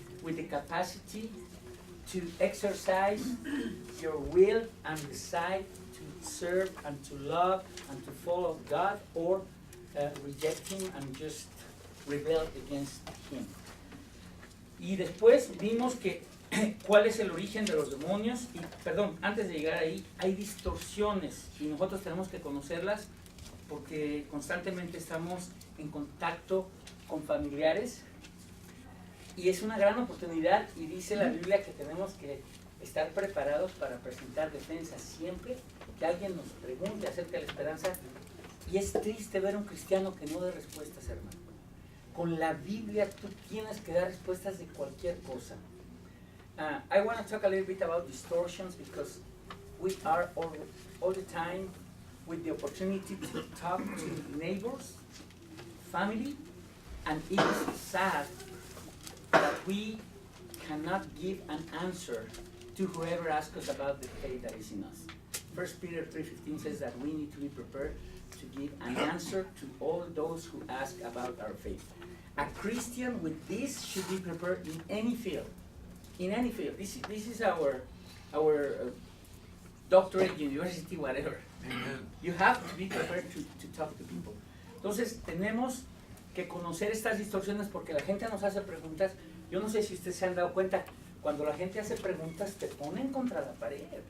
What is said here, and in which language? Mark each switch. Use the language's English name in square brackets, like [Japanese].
[English] with the capacity to exercise your will and decide to serve and to love and to follow God, or reject Him and just rebel against Him. [Spanish] Y después vimos que cuál es el origen de los demonios. Y perdón, antes de llegar ahí, hay distorsiones y nosotros tenemos que conocerlas porque constantemente estamos en contacto con familiares y es una gran oportunidad, y dice la Biblia que tenemos que estar preparados para presentar defensa siempre que alguien nos pregunte acerca de la esperanza. Y es triste ver a un cristiano que no da respuestas, hermano. Con la Biblia tú tienes que dar respuestas de cualquier cosa. [English] I want to talk a little bit about distortions because we are all the time with the opportunity to talk to neighbors, family, and it is sad that we cannot give an answer to whoever asks us about the faith that is in us. 1 Peter 3:15 says that we need to be prepared to give an answer to all those who ask about our faith. A Christian with this should be prepared in any field. In any field. This is our doctorate, university, whatever. Amen. You have to be prepared to talk to people. [Spanish] Entonces tenemos que conocer estas distorsiones porque la gente nos hace preguntas. Yo no sé si ustedes se han dado cuenta, cuando la gente hace preguntas te ponen contra la pared.